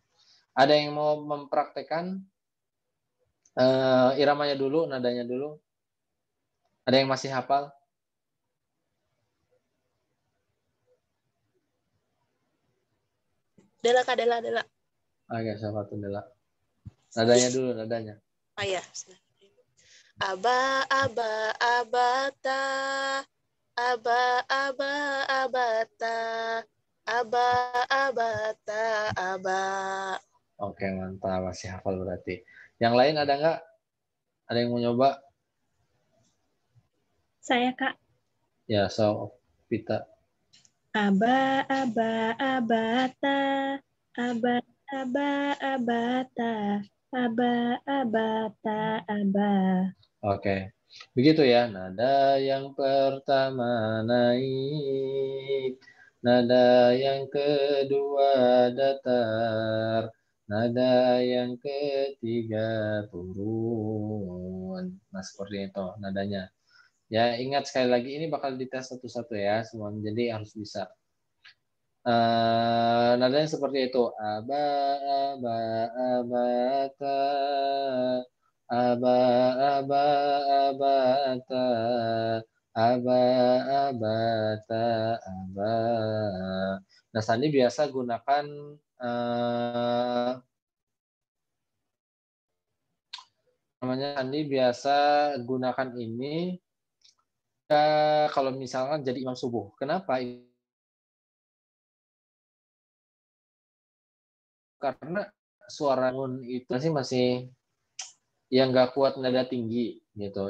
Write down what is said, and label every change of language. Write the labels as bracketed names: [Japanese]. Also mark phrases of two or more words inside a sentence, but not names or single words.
[Indonesian] Ada yang mau mempraktekkan iramanya dulu, nadanya dulu? Ada yang masih hafal? Dela Kak, Dela. Oke, siapa tuh Dela? Nadanya dulu, nadanya. Oh ya. Aba abata. Aba abata. Aba abata aba. Oke, mantap, masih hafal berarti. Yang lain ada nggak? Ada yang mau nyoba? Saya, Kak. Ya, so Pita. Aba abata. Aba abata. Aba abata aba. Oke. Begitu ya. Nada yang pertama naik. Nada yang kedua datar. Nada yang ketiga turun. Nah, seperti itu nadanya. Ya, ingat sekali lagi ini bakal dites satu-satu ya semua. Jadi harus bisa. Nadanya seperti itu. Aba, aba, abata. Aba, aba, abata. Aba, abata, aba. Nah, Sandi biasa gunakan namanya Sandi biasa gunakan ini kalau misalkan jadi imam subuh. Kenapa? Karena suara nun itu masih yang nggak kuat nada tinggi gitu.